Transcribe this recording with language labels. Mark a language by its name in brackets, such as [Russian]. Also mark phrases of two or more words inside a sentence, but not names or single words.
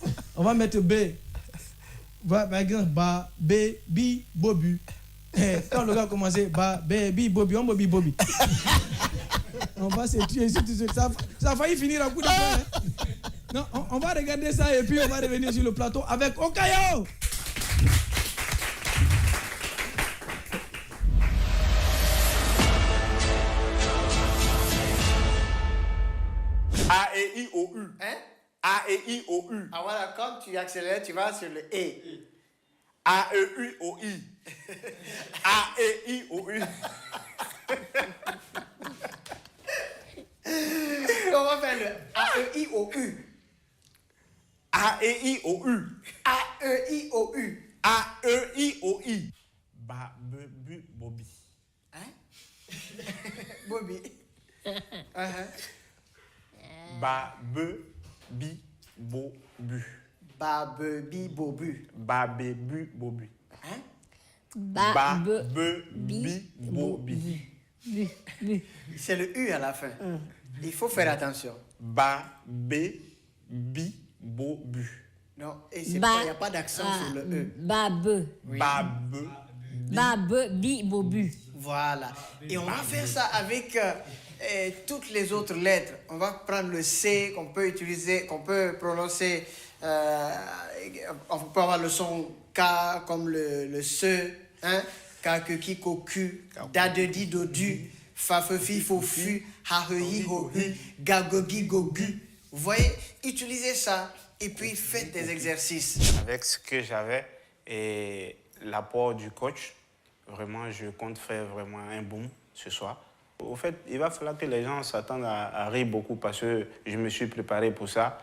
[French] On va mettre B. Par exemple, Ba, B, Bi, Bobu. Quand le gars a commencé, Ba, B, Bi, Bobi, on Bobi, Bobi. On va se tuer ici, ça a failli finir en coup de poing. Hein. Non, on va regarder ça et puis on va revenir sur le plateau avec Okayo. A, E, I, O, U. Hein? A, E, I, O, U. Ah voilà, quand tu accélères, tu vas sur le E. A, E, I, O, I. A, E, I, O, U. On va faire le A, E, I, O, U. A, E, I, O, U. A, E, I, O, U. A, E, I, O, I. Ba, be, bu, bobi. Hein? Bobby. Ba, be, bi, bo, bu. Ba, be, bi, bo, bu. Ba, be, bu, bobu. Hein? Ba, be, bi, bo, bi. C'est le U à la fin. Il faut faire attention. Ba, be, bi, bo, bu. Non, et il n'y a pas d'accent sur le E. Babe. Ba, be, Babe, bi, bobu. Voilà. Et on va faire ça avec toutes les autres lettres. On va prendre le C qu'on peut utiliser, qu'on peut prononcer. On peut avoir le son K comme le Se. Hein? K, que, ki, ko, ku. Da, de, di, do, du. Fa, fe, fi, fo, fu. Ha, he, hi, ho, hu. Ga, go, gi, go, gu. Vous voyez? Utilisez ça et puis faites des exercices. Avec ce que j'avais et l'apport du coach, vraiment, je compte faire vraiment un boom ce soir. Au fait, il va falloir que les gens s'attendent à rire beaucoup parce que je me suis préparé pour ça.